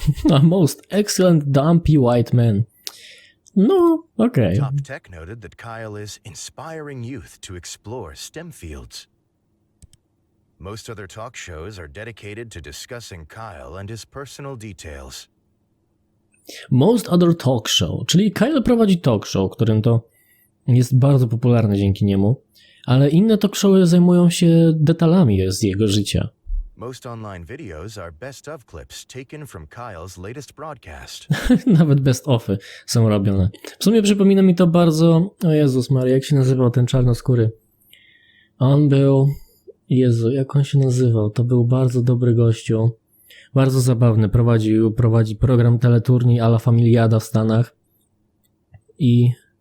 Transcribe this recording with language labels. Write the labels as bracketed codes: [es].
[en] A most excellent dumpy white man. [pl] No, okej. [en] Top Tech noted that Kyle is inspiring youth to explore STEM fields. Most other talk shows are dedicated to discussing Kyle and his personal details. Most other talk show, [pl] czyli Kyle prowadzi talk show, którym to jest bardzo popularny dzięki niemu, ale inne talk showy zajmują się detalami z jego życia. [en] Most online videos are best of clips taken from Kyle's latest broadcast. [pl] Nawet best ofy są robione. W sumie przypomina mi to bardzo... O Jezus Maria, jak się nazywał ten czarnoskóry? On był... Jezu, jak on się nazywał? To był bardzo dobry gościu. Bardzo zabawny. Prowadzi program teleturniej a la Familiada w Stanach. I...